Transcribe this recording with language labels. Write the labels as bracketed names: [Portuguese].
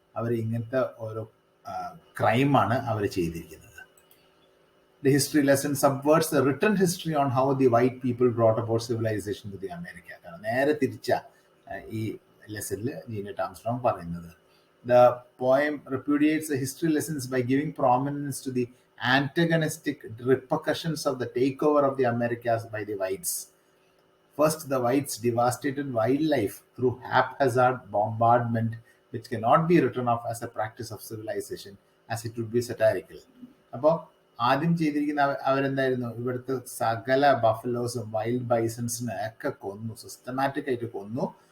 [Malayalam] അവർ ഇങ്ങനത്തെ ഓരോ ക്രൈമാണ് അവർ ചെയ്തിരിക്കുന്നത്. [English] The history lesson subverts the written history on how the white people brought about civilization to the America. [Malayalam] നേരെ തിരിച്ച ഈ ലെസണിൽ ജീനറ്റ് ആംസ്ട്രോങ് പറയുന്നത്. [English] The poem repudiates the history lessons by giving prominence to the antagonistic repercussions of the takeover of the Americas by the whites. First, the whites devastated wildlife through haphazard bombardment, which cannot be written off as a practice of civilization, as it would be satirical. [Malayalam] അപ്പോൾ ആദ്യം ചെയ്തിരിക്കുന്ന അവരെന്തായിരുന്നു? ഇവിടുത്തെ സകല ബഫലോസും wild ബൈസൺസിനെ ഒക്കെ കൊന്നു, systematic ആയിട്ട് കൊന്നു.